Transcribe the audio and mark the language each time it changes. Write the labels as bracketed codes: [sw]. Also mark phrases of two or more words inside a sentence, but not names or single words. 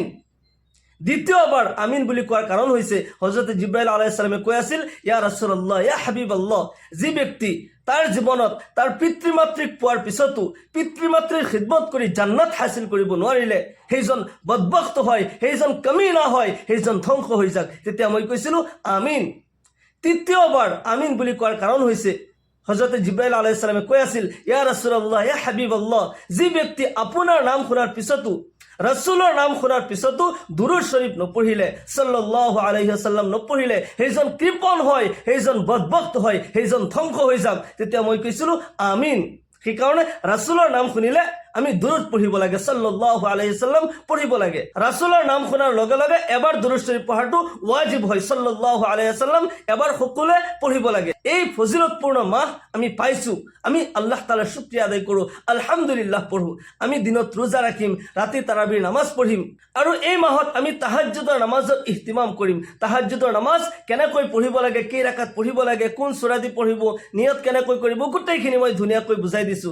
[as] দ্বিতীয়বাৰ আমিন বুলি কোৱাৰ কাৰণ হৈছে হযৰতে জিব্ৰাইল [ar] عليه السلام [as] কৈ আছিল, [ar] يا رسول الله، يا حبيب الله, [as] যি ব্যক্তি তাৰ জীৱনত তাৰ পিতৃ মাতৃক পোৱাৰ পিছতো পিতৃ মাতৃৰ খিদমত কৰি জান্নাত হাসিল কৰিব নোৱাৰিলে, সেইজন বদবখত হয়, সেইজন কামিনা হয়, সেইজন ধ্বংস হৈ যাক। তেতিয়া মই কৈছিলোঁ আমিন। তৃতীয়বাৰ আমিন বুলি কোৱাৰ কাৰণ হৈছে হযরতে জিব্রাইল [ar] عليه السلام [as] কৈ আছিল, [ar] يا رسول الله، يا حبيب الله, [as] যি ব্যক্তি আপোনাৰ নাম শুনাৰ পিছতো, ৰাসূলৰ নাম শুনাৰ পিছতো দুৰুদ শৰীফ নপঢ়িলে, [ar] صلى الله عليه وسلم [as] নপঢ়িলে, সেইজন কৃপণ হয়, সেইজন বদবখত হয়, সেইজন ধ্বংস হৈ যাওক। তেতিয়া মই কৈছিলোঁ আমিন। সেইকাৰণে ৰাসূলৰ নাম শুনিলে আমি দুরূদ পঢ়িব লাগে, [ar] صلى الله عليه سلم [as] পঢ়িব লাগে। ৰাসূলৰ নাম শুনাৰ লগে লগে এবাৰ দুরূদ শরীফ পঢ়াটো ওয়াজিব হয়, [ar] صلى الله عليه سلم [as] এবাৰ সকলোৱে পঢ়িব লাগে। এই ফজিলতপূৰ্ণ মাহ আমি পাইছো, আমি আল্লাহ তাআলাৰ শুকৰিয়া আদায় কৰোঁ, আলহামদুলিল্লাহ পঢ়ো। আমি দিনত ৰোজা ৰাখিম, ৰাতি তাৰাবিৰ নামাজ পঢ়িম, আৰু এই মাহত আমি তাহাজ্জুদৰ নামাজৰ ইহতিমাম কৰিম। তাহাজ্জুদৰ নামাজ কেনেকৈ পঢ়িব লাগে, কেই ৰাকাত পঢ়িব লাগে, কোন সূৰা দি পঢ়িব, নিয়ত কেনেকৈ কৰিব, গোটেইখিনি মই ধুনীয়াকৈ বুজাই দিছোঁ।